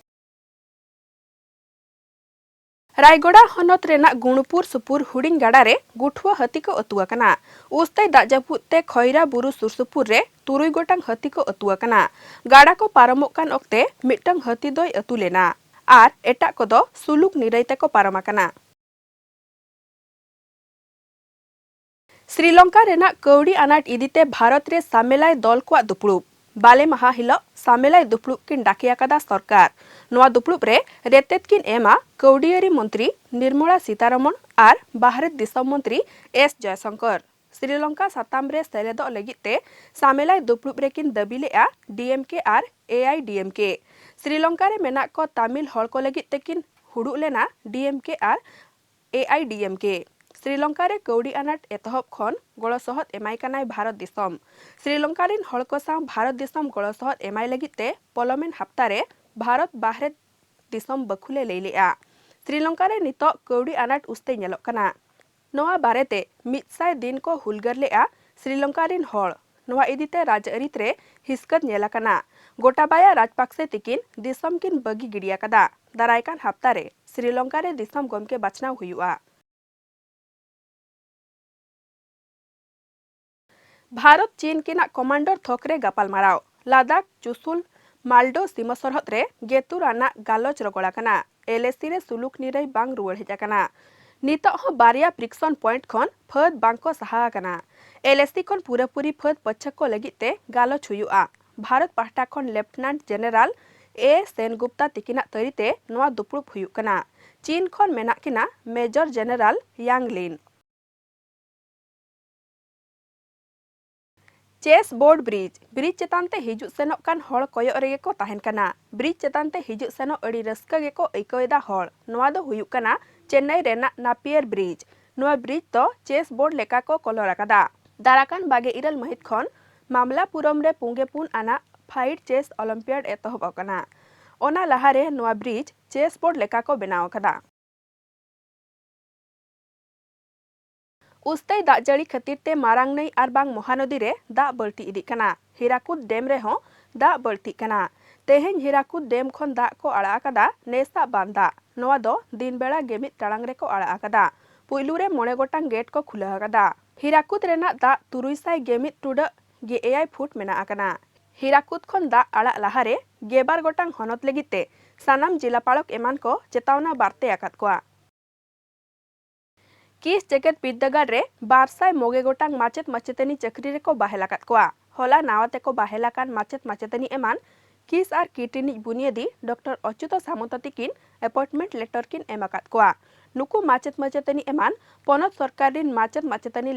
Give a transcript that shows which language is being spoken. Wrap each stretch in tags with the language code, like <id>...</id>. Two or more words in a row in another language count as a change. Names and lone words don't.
<sat>रायगड़ा हनत रेना गुणपुर सुपुर हुडिंग गाड़ा रे गुठुआ हाथी को अतुआ कना उस्ते दाजापुते खैरा बुरु सुरसुपुर रे 3 गोटांग हाथी को अतुआ कना गाड़ा को पारमोक कान ओक्ते मिटंग हाथी दोय अतु लेना आर एटा कोदो सुलुक निरैते को पारमा कना श्रीलंका रेना कौड़ी अनाट इदीते भारत रे सामेलाय दल को दुपड़ुब बाले माहा हिलो सामेलाय दुपड़ुब किन डाकियाकादा सरकार नवा दुपड़ुब रे रेतेत किन एमा कौडियारी मंत्री निर्मला सीतारमण आर बाहरे दिसम मंत्री एस जयशंकर श्रीलंका साताम रे सेलेदो लगिते सामेलाय दुपड़ुब रे किन दबिलेआ डीएमके आर एआईडीएमके श्रीलंका रे मेना को तमिल हड़ को लगिते किन हुडु लेना डीएमके आर एआईडीएमके श्रीलंका रे कौड़ी अनाट एतहब खन गड़ सहत एमाय कानाय भारत दिसम श्रीलंका रिन हड़ को साव भारत दिसम गड़ सहत एमाय लगिते पलमेन हप्ता रे भारत बाहरे दिसम बखुले लेलेआ श्रीलंका रे नितो कौड़ी अनाट उस्ते नेलोक कना नवा बारेते 100 दिन को हुलगर लेआ श्रीलंका रिन हड़ नवा इदीते राजअरीत रे हिस्कत नेला कना गोटाबाया राजपक्षे तिकिन दिसम किन बगी गिडिया कदा दारायकान हप्ता रे श्रीलंका रे दिसम गमके बाछनाव हुआ। भारत चीन किना कमांडर थोकरे गापालमाराव लादाख चुसुल मालडो सीमा सरहद रे गेतुर आना गालोच रगड़ा कना एलएसी रे सुलुक निरई बांग रुवाड़ हेजा कना नितो हो बारिया</sat> <en>friction point</en> <sat>खन फद बांको सहा कना एलएसी खन पूरापूरी फद पछको लगिते गालोच हुआ। भारत पाहटा खन लेफ्टिनेंट जनरल ए सेनगुप्ता तिकिना तरीते नवा दुपुड़ुप हुयु कना चीन खन मेना किना मेजर जनरल यांगलिन।</sat> <en>chess board bridge</en> <sat>चेतानते हिजु सेनो कान हड़ कोयो रेगे को ताहेन कना ब्रिज चेतानते हिजु सेनो अड़ी रस्का गे को ऐकोएदा हड़ नवा दो हुयु कना चेन्नई रेना नापियर ब्रिज नवा ब्रिज तो</sat> <en>chess board</en> <sat>लेका को कलर आकादा दाराकान बागे इरल महित खन मामलापुरम रे पुंगे पुन आना फाइट चेस ओलंपियाड एतहब कना ओना लहारे नवा ब्रिज</sat> <en>chess board</en> <sat>लेका को बनाव कदा। उस्ते दाग जड़ी खातिर ते मारांग नई और बांग महानदी रे दाग बल्टी इदी कना हीराकुद डेम रे हो दाग बल्टी कना तेहें हीराकुद डेम खन दाग को आड़ा कदा नेसा बांदा नवा दो दिन बेड़ा गेमित टांग रे को आड़ा कदा पुइलू रे 9 गोटांग गेट को खुला कदा हीराकुद रेना दाग 300 गेमित टुडा गे एआई फुट मेना आकना हीराकुद खन दाग आड़ा लहारे 12 गोटांग हनत लगिते सानाम जिलापालक एमान को चेतावना बार्ते आकात कोआ। किस जेकेट बिद्दागार रे 200 मोगे गोटांग माचेत माचेतनी चक्री रे को बाहेलाकात कोआ होला नावाते को बाहेलाकान माचेत माचेतनी एमान किस आर किटिनी बुनियादी डॉक्टर अच्युत सामंत तिकिन</sat> <en>appointment letter</en> <sat>किन एमाकात कोआ नुकु माचेत माचेतनी एमान पनत सरकारी माचेत माचेतनी</sat>